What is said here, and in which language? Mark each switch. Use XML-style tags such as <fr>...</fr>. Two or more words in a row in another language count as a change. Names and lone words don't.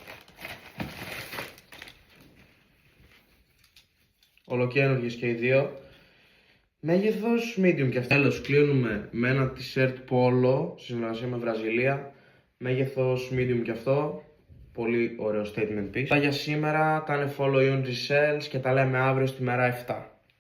<el>Ολοκαίνουργες και οι δύο. Μέγεθος medium και αυτά. Τέλος, κλείνουμε με ένα</el> <en>t-shirt polo</en> <el>σε συνεργασία με Βραζιλία. Μέγεθος medium και αυτό. Πολύ ωραίο</el> <en>statement piece.</en> <el>Αυτά για σήμερα, κάνε</el> <en>follow on</en> <el>G-Sales και τα λέμε αύριο στη μέρα 7.</el>